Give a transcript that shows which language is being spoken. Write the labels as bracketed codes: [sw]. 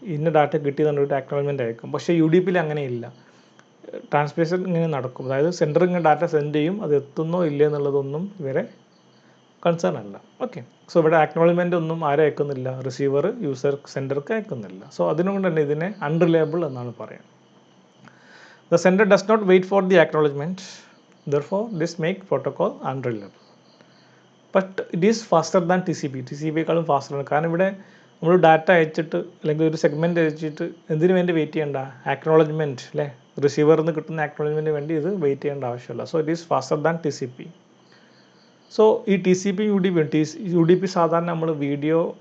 [ml] ഇന്ന ഡാറ്റ കിട്ടിയെന്ന് ഒരു അക്നോളജ്മെൻറ്റ് അയക്കും. പക്ഷേ UDPയിൽ അങ്ങനെയില്ല. ട്രാൻസ്മിഷൻ ഇങ്ങനെ നടക്കും. അതായത് സെൻഡർ ഇങ്ങനെ ഡാറ്റ സെൻഡ് ചെയ്യും, അത് എത്തുന്നോ ഇല്ലേ എന്നുള്ളതൊന്നും ഇവരെ കൺസേൺ അല്ല. ഓക്കെ, സോ ഇവിടെ അക്നോളജ്മെൻ്റ് ഒന്നും ആരും അയക്കുന്നില്ല, റിസീവർ സെൻഡർക്ക് അയക്കുന്നില്ല. സോ അതിനുകൊണ്ട് തന്നെ ഇതിനെ അൺറിലയബിൾ എന്നാണ് പറയുക. [en] The sender does not wait for the acknowledgement, therefore this make protocol unreliable. But it is faster than TCP. [ml] TCPയേക്കാളും ഫാസ്റ്ററാണ്. കാരണം ഇവിടെ നമ്മൾ ഡാറ്റ അയച്ചിട്ട് അല്ലെങ്കിൽ ഒരു സെഗ്മെൻറ്റ് അയച്ചിട്ട് എന്തിനു വേണ്ടി വെയിറ്റ് ചെയ്യേണ്ട? അക്നോളജ്മെൻറ്റ് അല്ലേ, റിസീവറിൽ നിന്ന് കിട്ടുന്ന അക്നോളജ്മെൻറ്റിന് വേണ്ടി ഇത് വെയിറ്റ് ചെയ്യേണ്ട ആവശ്യമില്ല. [en] So it is faster than TCP. So ഈ TCP UDP [ml] സാധാരണ നമ്മൾ വീഡിയോ